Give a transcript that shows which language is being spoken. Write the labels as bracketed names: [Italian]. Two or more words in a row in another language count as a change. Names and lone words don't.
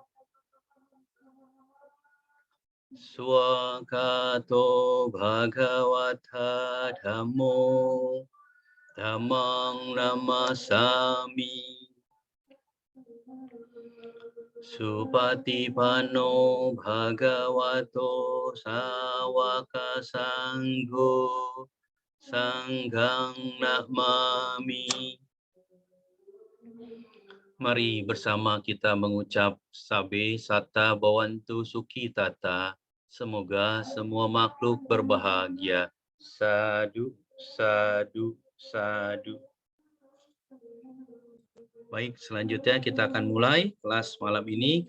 [Pali] Swakato Bhagavata Dhammo Dhammang Namasami Supatipanno Bhagavato Sawaka Sangho Sanghang Namami. [Indonesian] Mari bersama kita mengucap [Pali] Sabe Sata Bawantu Suki Tata. [Indonesian] Semoga semua makhluk berbahagia. [Pali] Sadu, sadu, sadu. [Indonesian] Baik, selanjutnya kita akan mulai kelas malam ini.